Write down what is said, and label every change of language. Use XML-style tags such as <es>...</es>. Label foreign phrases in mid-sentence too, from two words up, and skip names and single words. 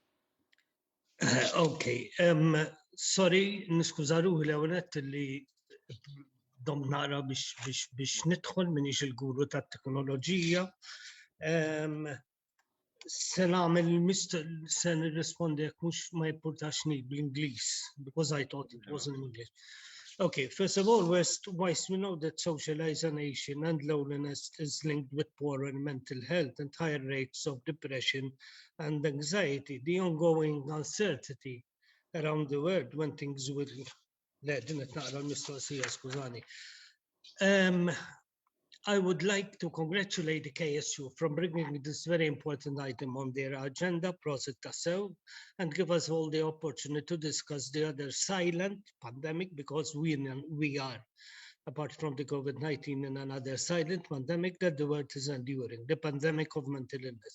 <en>Okay, sorry,</en> <mt>niskuża ruħi l-ewwel li dom nara biex nidħol minix il-guru tat-teknoloġija. Se nagħmel se nirrispondi jekk mhux ma jimpurtax bl-Ingliż</mt> <en>because I thought it was in English. Okay, first of all, whilst we know that social isolation and loneliness is linked with poorer mental health and higher rates of depression and anxiety, the ongoing uncertainty around the world when things will let</en> <mt>naqra l-mistoqsija, skużani.</mt> <en>I would like to congratulate the KSU from bringing this very important item on their agenda, process tassew, and give us all the opportunity to discuss the other silent pandemic because we are, apart from the COVID-19, in another silent pandemic that the world is enduring, the pandemic of mental illness.</en>